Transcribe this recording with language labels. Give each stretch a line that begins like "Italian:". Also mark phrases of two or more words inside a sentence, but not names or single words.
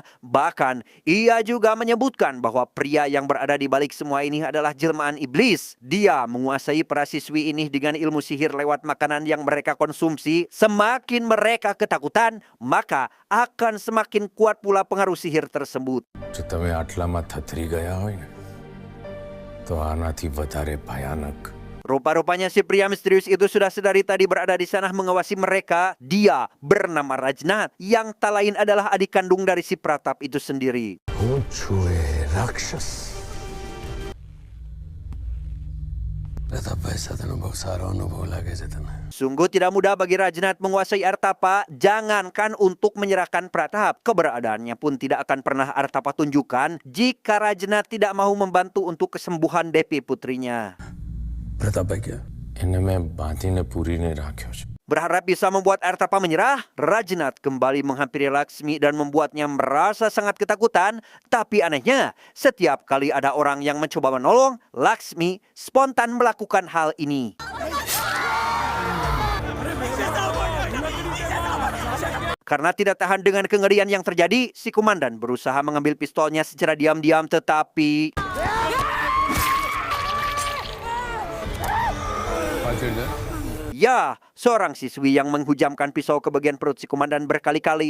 Indonesian: Bahkan, ia juga menyebutkan bahwa pria yang berada di balik semua ini adalah jelmaan iblis. Dia menguasai para siswi ini dengan ilmu sihir lewat makanan yang mereka konsumsi. Semakin mereka ketakutan, maka akan semakin kuat pula pengaruh sihir tersebut.
Gujarati: જો તમે આટલામાં થથરી ગયા હોય ને તો આનાથી વધારે ભયાનક.
Indonesian: Rupa-rupanya si pria misterius itu sudah sedari tadi berada di sana mengawasi mereka. Dia bernama Rajnath yang tak lain adalah adik kandung dari si Pratap itu sendiri.
Gujarati: હું છું એ રાક્ષસ. પ્રતાપભાઈ સાથેનો બહુ સારો અનુભવ લાગે છે તને.
Indonesian: Sungguh tidak mudah bagi Rajnath menguasai Artapa. Jangankan untuk menyerahkan Pratap, keberadaannya pun tidak akan pernah Artapa tunjukkan jika Rajnath tidak mau membantu untuk kesembuhan Devi putrinya.
Gujarati: પ્રતાપભાઈ ક્યાં? એને મેં બાંધીને પૂરીને રાખ્યો છે.
Indonesian: Berharap bisa membuat Artapa menyerah, Rajnath kembali menghampiri Laksmi dan membuatnya merasa sangat ketakutan. Tapi anehnya, setiap kali ada orang yang mencoba menolong, Laksmi spontan melakukan hal ini. Karena tidak tahan dengan kengerian yang terjadi, si komandan berusaha mengambil pistolnya secara diam-diam, tetapi ya, seorang siswi yang menghujamkan pisau ke bagian perut si komandan berkali-kali.